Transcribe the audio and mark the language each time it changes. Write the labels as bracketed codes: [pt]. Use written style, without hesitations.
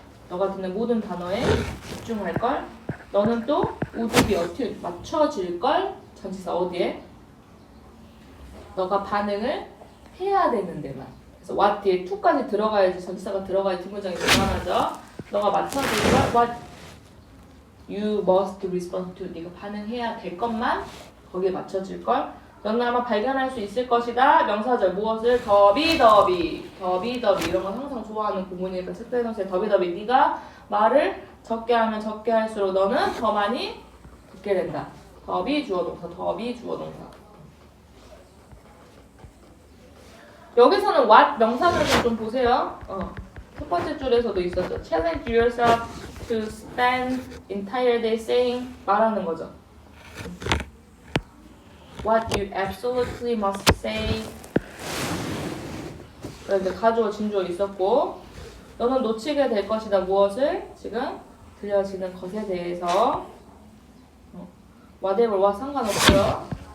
[ko] 너가 듣는 모든 단어에 집중할 걸. 너는 또 [en] would be attuned [ko] 맞춰질 걸. 전치사 어디에? 너가 반응을 해야 되는 데만. 그래서 what 뒤에 to까지 들어가야지 전치사가 들어가야 뒷문장이 들어가죠. 너가 맞춰질 걸. [en] what you must respond to. [ko] 네가 반응해야 될 것만 거기에 맞춰질 걸. 너는 아마 발견할 수 있을 것이다. 명사절 무엇을? 더비 이런 거 항상 좋아하는 구문이니까 책자에 넣으세요. 더비 네가 말을 적게 하면 적게 할수록 너는 더 많이 듣게 된다. 더비 주어 동사. 여기서는 what 명사절 좀 보세요. 첫 번째 줄에서도 있었죠. [en] Challenge yourself to spend entire day saying [ko] 말하는 거죠. [en] What you absolutely must say. [ko] 그래서 가주어 진주어 있었고 너는 놓치게 될 것이다. 무엇을? 지금 들려지는 것에 대해서 whatever와 상관없고요.